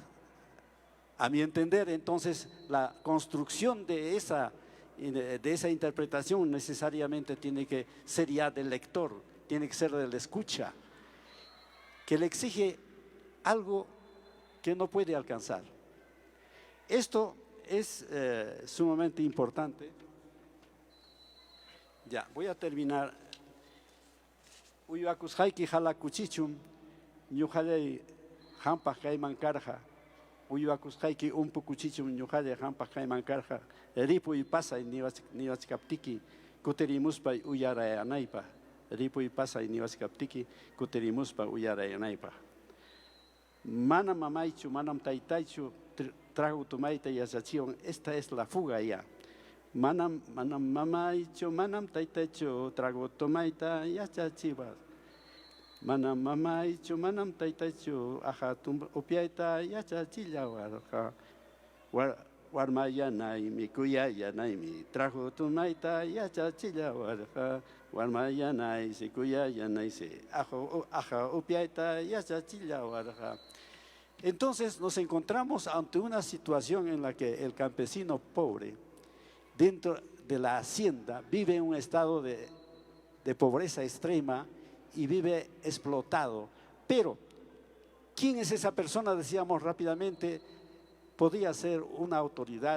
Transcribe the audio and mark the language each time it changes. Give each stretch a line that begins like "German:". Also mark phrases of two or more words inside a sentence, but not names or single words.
Spanish: A mi entender, entonces, la construcción de de esa interpretación necesariamente tiene que ser ya del lector, tiene que ser del escucha, que le exige algo que no puede alcanzar. Esto es sumamente importante. Ya, voy a terminar.
Quechua: Uywakusqayki hala kuchichum, ñuqallay hampaq kayman karqa. Uywakusqayki umpu kuchichum, ñuqallay hampaq kayman karqa. Ripuy pasay niwachkaptiki, kutirimuspay uyarayanaypaq. Ripuy pasay niwachkaptiki, kutirimuspa uyarayanaypaq. Manam mamaychu, manam taytaychu, trago tumayta yachachiwan.
Spanish: Esta es la fuga ya.
Quechua: Manam mamaychu, manam taytaychu, trago tumayta yachachiwan. Manam mamaychu, manam taytaychu, ahatum upiayta yachachillawarqa. Warmayanaymi, kuyayanaymi, trago tumayta yachachillawarqa. Warmayanaysi, kuyayanaysi, aja upiayta yachachillawarqa.
Spanish: Entonces nos encontramos ante una situación en la que el campesino pobre, dentro de la hacienda, vive en un estado de pobreza extrema y vive explotado. Pero, ¿quién es esa persona? Decíamos rápidamente, podía ser una autoridad.